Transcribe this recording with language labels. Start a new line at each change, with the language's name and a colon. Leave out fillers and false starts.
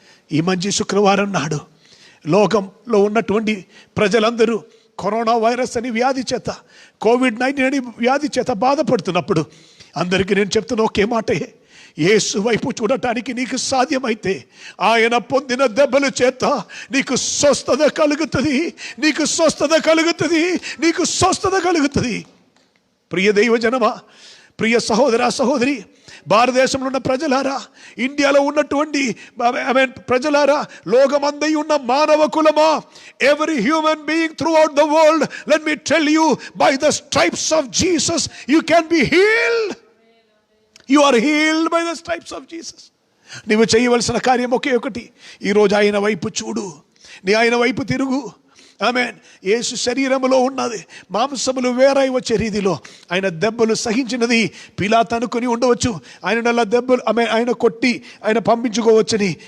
Telugu: ఈ మంచి శుక్రవారం నాడు లోకంలో ఉన్నటువంటి ప్రజలందరూ కరోనా వైరస్ అని వ్యాధి చేత, కోవిడ్-19 అని వ్యాధి చేత బాధపడుతున్నప్పుడు అందరికీ నేను చెప్తున్న ఒకే మాటే, యేసు వైపు చూడటానికి నీకు సాధ్యమైతే ఆయన పొందిన దెబ్బల చేత నీకు స్వస్థత కలుగుతుంది, నీకు స్వస్థత కలుగుతుంది, నీకు స్వస్థత కలుగుతుంది. ప్రియ దైవ జనమా, ప్రియ సహోదర సహోదరి, భారతదేశంలో ఉన్న ప్రజలారా, ఇండియాలో ఉన్నటువంటి ప్రజలారా, లోకమందై ఉన్న మానవ కులమా,
English: every human being throughout the world, let me tell you, by the stripes of Jesus you can be healed. You are healed by the stripes of Jesus.
Telugu: నీవు చేయవలసిన కార్యం ఒకే ఒకటి, ఈరోజు ఆయన వైపు చూడు, నీ ఆయన వైపు తిరుగు. ఆమేన్. యేసు శరీరములో ఉన్నది మాంసములు వేరై వచ్చే రీతిలో ఆయన దెబ్బలు సహించినది పిలాతు అనుకుని ఉండవచ్చు, ఆయన నల్ల దెబ్బలు ఆయన కొట్టి ఆయన పంపించుకోవచ్చని.